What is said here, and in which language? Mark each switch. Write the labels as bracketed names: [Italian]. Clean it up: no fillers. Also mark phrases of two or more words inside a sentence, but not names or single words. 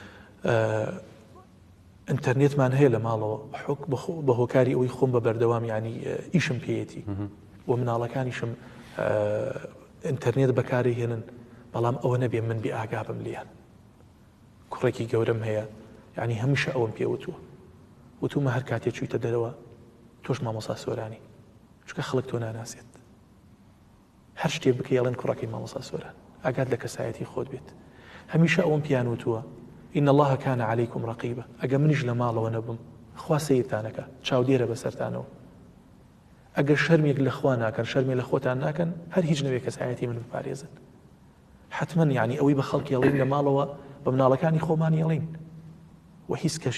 [Central Kurdish] ئینتەرنێتمان هەیە لە ماڵەوە حوک بە هۆکاری ئەوەی خۆم بە بەردەوام ینی ئیشم پێیەتی و مناڵەکانیشم ئینتەرنێت بەکاری هێنن بەڵام ئەوە نەبێ من بێ ئاگا بم لیان کوڕێکی گەورەم هەیە ینی هەمیشە ئەوم پێوتووە وتومە هەر کاتێک چوویتە دەرەوە تۆش مامۆستا سۆرانی چکە خەڵک تۆ ناناسێت هەر شتێ بکە یاڵێن کوڕەکەی مامۆستا سۆران ئاگات لە کەسایەتی خۆت بێت هەمیشە ئەوم پیان وتووە [Arabic] إن الله كان عليكم رقيبا [Central Kurdish] ئەگە منیش لە ماڵەوە نەبم خوا سەیرتانەکە چاودێرە بەسەرتانەوە ئەگەر شەرمێک لە خوا ناکەن شەرمێ لە خۆتان ناکەن هەر هیچ نەوێ کەسایەتی من بپارێزن حتمما یعنی ئەوەی بە خەڵکی ئەڵین لە ماڵەوە بە مناڵەکانی خۆمان ئەڵین و هیچ